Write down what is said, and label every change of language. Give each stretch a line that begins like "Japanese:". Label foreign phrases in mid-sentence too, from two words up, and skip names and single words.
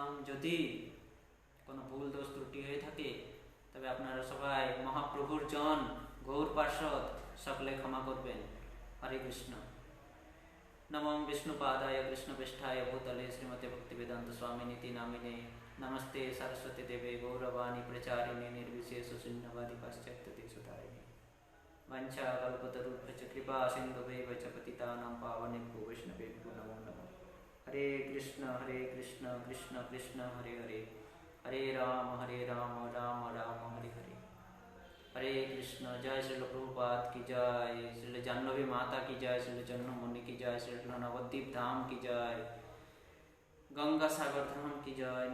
Bangla: যদি কোনো ভুল দোষ ত্রুটি হয়ে থাকে তবে আপনারা সবাই মহাপ্রভুর জন, গৌর পার্ষদ, সকলে ক্ষমা করবেন।
Sanskrit: হরে কৃষ্ণ। নমঃ বিষ্ণুপাদায় কৃষ্ণপৃষ্ঠায় ভূতলে শ্রীমতে ভক্তিবেদান্ত স্বামিনীতি নামিনে নমস্তে सरस्वती देवे गौरवाणी प्रचारिणे निर्विशेष शून्यवादी पाश्चात्य देशतारिणे वंशाकल्पतरुभ्यश्च कृपा सिन्धुभ्यैव च पतितानां पावनेभ्यो वैष्णवेभ्यो नमो नमः। हरे कृष्ण कृष्ण कृष्ण हरे हरे, हरे राम राम राम हरे हरे। हरे कृष्ण।
Hindi: जय श्रील प्रभुपाद की जय, श्रील जाह्नवी माता की जय, श्रील जन्म मुनि की जय, श्रील नवद्वीप धाम की जय, गंगा सागर धाम की जय।